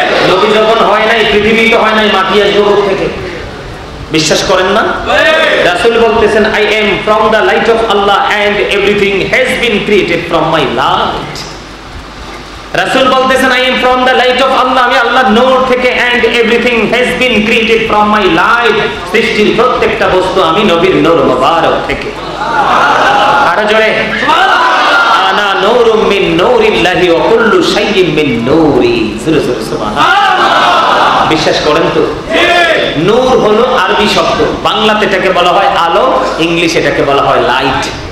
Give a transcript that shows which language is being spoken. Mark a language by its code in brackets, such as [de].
[bn] নবী যখন হয় নাই, পৃথিবী তো হয় নাই, মাটি আর জগৎ থেকে। বিশ্বাস করেন না? রাসূল বলতেছেন, [en] I am from the light of Allah and everything has been created from my light. [bn] রাসূল বলতেছেন, [en] I am from the light of Allah, [bn] আমি আল্লাহর নূর থেকে, [en] and everything has been created from my light, [bn] সৃষ্টির প্রত্যেকটা বস্তু আমি নবীর নূর মুবারক থেকে। আরো জোরে [ar] আনা নূরুম মিন নূরিল্লাহি ওয়া কুল্লু শাইইন মিন নূরি। [bn] সুবহানাল্লাহ। বিশ্বাস করেন তো? নূর হলো আরবি শব্দ, বাংলাতে এটাকে বলা হয় আলো, ইংলিশে এটাকে বলা হয় লাইট।